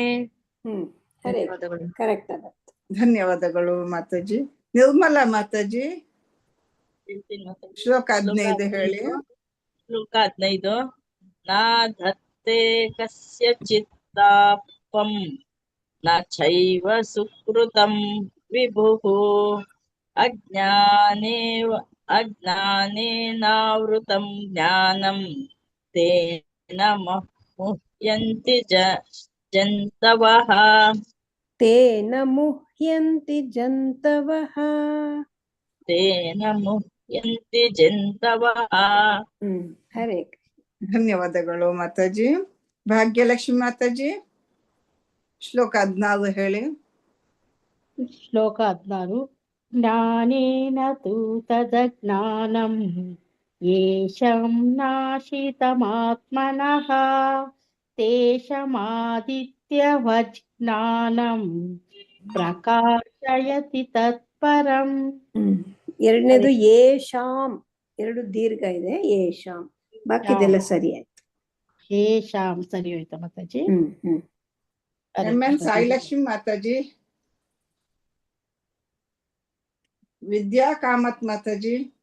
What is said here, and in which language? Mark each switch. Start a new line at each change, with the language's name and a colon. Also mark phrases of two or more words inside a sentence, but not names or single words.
Kannada: ಕರೆಕ್ಟ್. ಧನ್ಯವಾದಗಳು ಮಾತಾಜಿ. ನಿರ್ಮಲಾ ಮಾತಾಜಿ ಶ್ಲೋಕ 15 ಹೇಳಿ.
Sanskrit: ಶ್ಲೋಕ 15. ನಾ ಧತ್ತೆ ಕಸ್ಯಚಿತ್ ತಾಪಂ न चैव सुकृतं विभुः अज्ञानेनावृतं ज्ञानं तेन मुह्यन्ति जन्तवः तेन मुह्यन्ति जन्तवः ಹರೇ
Kannada: ಧನ್ಯವಾದಗಳು ಮಾತಾಜಿ. ಭಾಗ್ಯಲಕ್ಷ್ಮಿ ಮಾತಾಜಿ ಶ್ಲೋಕ 14 ಹೇಳಿ. ಶ್ಲೋಕ 16.
Sanskrit: ಜ್ಞಾನೇನ ತು ತದಜ್ಞಾನಂ ಯೇಷಂ ನಾಶಿತಮಾತ್ಮನಃ ತೇಷಮಾದಿತ್ಯವತ್ ಜ್ಞಾನಂ ಪ್ರಕಾಶಯತಿ ತತ್ಪರಂ.
Kannada: ಎರಡನೇದು ಯೇಷಾಂ, ಎರಡು ದೀರ್ಘ ಇದೆ, ಯೇಷಾಂ. ಬಾಕಿದೆಲ್ಲ ಸರಿ ಆಯ್ತು. ಯೇಷಾಂ ಸರಿ ಹೋಯ್ತಾ ಮಾತಾಜಿ? MN ಸಾಯಿಲಕ್ಷ್ಮಿ ಮಾತಾಜಿ. ವಿದ್ಯಾ ಕಾಮತ್ ಮಾತಾಜಿ.